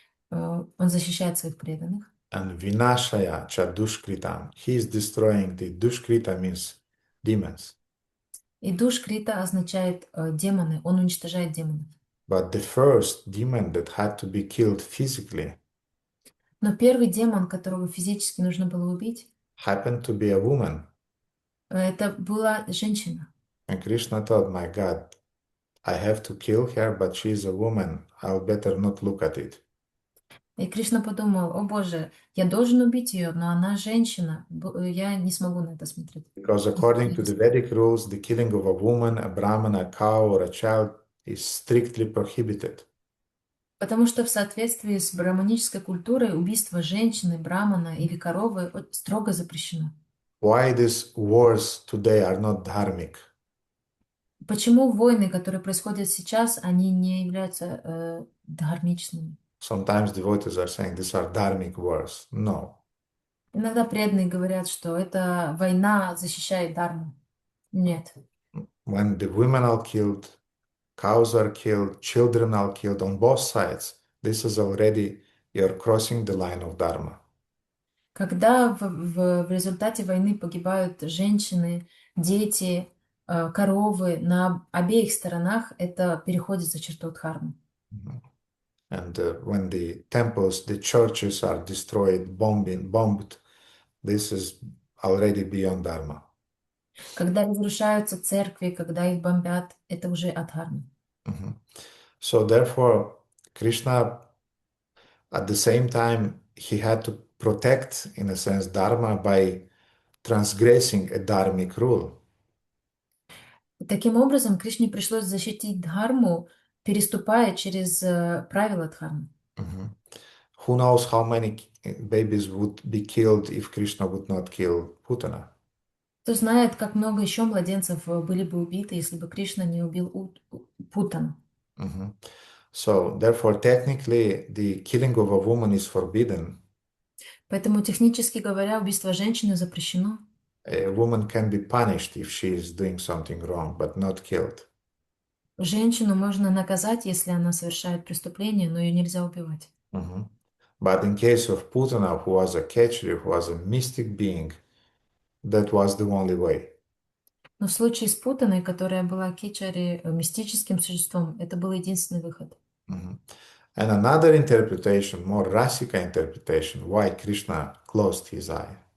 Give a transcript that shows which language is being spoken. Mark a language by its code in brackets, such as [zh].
[ru] Он защищает своих преданных. [en] And [sa] vinashaya cha dushkritam, [en] he is destroying the dushkrita means demons. [ru] И душкрита означает демоны, он уничтожает демонов. [en] But the first demon that had to be killed physically [ru] Но первый демон, которого физически нужно было убить, [en] happened to be a woman. [ru] это была женщина. [en] And Krishna thought, my God, I have to kill her, but she is a woman. I'll better not look at it. [ru] И Кришна подумал, о Боже, я должен убить ее, но она женщина, я не смогу на это смотреть. [en] Because according to the Vedic rules, the killing of a woman, a brahman, a cow, or a child is strictly prohibited. [ru] Потому что в соответствии с браманической культурой убийство женщины, брамана или коровы строго запрещено. [en] Why these wars today are not dharmic? [ru] Почему войны, которые происходят сейчас, они не являются дхармичными? [en] Sometimes devotees are saying these are dharmic wars. No. [ru] Иногда преданные говорят, что эта война защищает дхарму. Нет. [en] When the women are killed, cows are killed, children are killed on both sides, this is already, you're crossing the line of dharma. [ru] Когда в результате войны погибают женщины, дети, коровы на обеих сторонах, это переходит за черту дхармы. [en] And when the temples, the churches are destroyed, bombed, this is already beyond dharma. [ru] Когда разрушаются церкви, когда их бомбят, это уже адхарма. [en] So therefore, Krishna, at the same time, he had to protect, in a sense, dharma by transgressing a dharmic rule. [ru] Таким образом, Кришне пришлось защитить дхарму, переступая через правила дхармы. [en] Who knows how many babies would be killed if Krishna would not kill Putana? [ru] Кто знает, как много еще младенцев были бы убиты, если бы Кришна не убил Путану. [en] So, therefore, technically, the killing of a woman is forbidden. [ru] Поэтому, технически говоря, убийство женщины запрещено. [en] A woman can be punished if she is doing something wrong, but not killed. [ru] Женщину можно наказать, если она совершает преступление, но ее нельзя убивать. [en] But in case of Putana, who was a catcher, who was a mystic being, that was the only way. [ru] Но в случае с Путаной, которая была кичари, мистическим существом, это был единственный выход. [en] And another interpretation, more Rasika interpretation, why Krishna closed his eye.